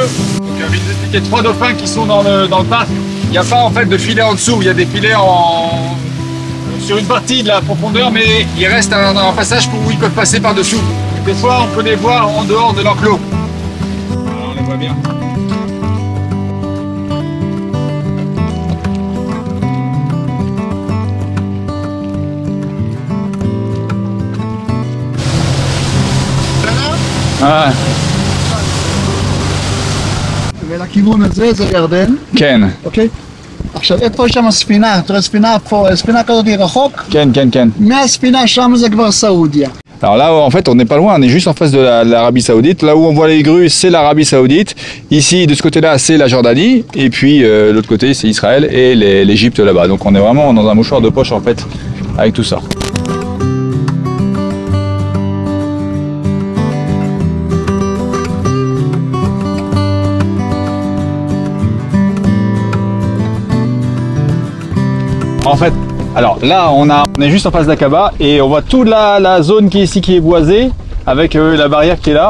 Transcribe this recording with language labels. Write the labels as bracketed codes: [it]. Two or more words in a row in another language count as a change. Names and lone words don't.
[fr] Donc je vais vous expliquer 3 dauphins qui sont dans le parc. Il n'y a pas en fait de filet en dessous, il y a des filets sur une partie de la profondeur, mais il reste un passage où ils peuvent passer par-dessous. Des fois on peut les voir en dehors de l'enclos. On les voit bien. Ah. [he] ולכיוון הזה זה ירדן, כן. אוקיי? עכשיו איפה שם הספינה, אתה רואה ספינה פה, ספינה כזאת היא רחוק? כן, כן, כן. מהספינה שם זה כבר סעודיה. [fr] Alors là, en fait, on n'est pas loin, on est juste en face de l'Arabie Saoudite. Là où on voit les grues, c'est l'Arabie Saoudite. Ici, de ce côté-là, c'est la Jordanie. Et puis, l'autre côté, c'est Israël et l'Égypte là-bas. Donc on est vraiment dans un mouchoir de poche, en fait, avec tout ça. En fait, alors là on est juste en face d'Aqaba et on voit toute la zone qui est ici qui est boisée avec la barrière qui est là.